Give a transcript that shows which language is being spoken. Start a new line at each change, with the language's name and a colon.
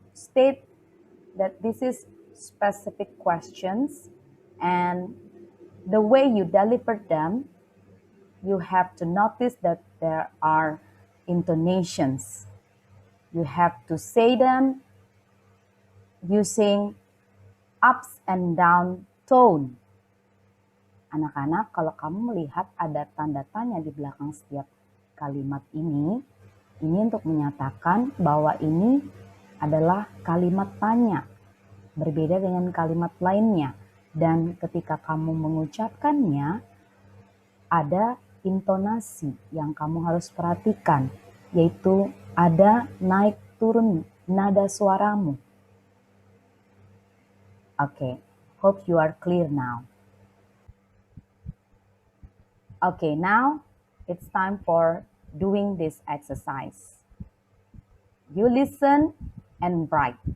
English: state that this is specific questions, and the way you deliver them, you have to notice that there are intonations. You have to say them using ups and down tone.
Indonesian: Anak-anak, kalau kamu melihat ada tanda tanya di belakang setiap kalimat ini untuk menyatakan bahwa ini adalah kalimat tanya, berbeda dengan kalimat lainnya. Dan ketika kamu mengucapkannya, ada intonasi yang kamu harus perhatikan, yaitu ada naik turun nada suaramu.
English: Okay, hope you are clear now. Okay, now it's time for doing this exercise. You listen and write.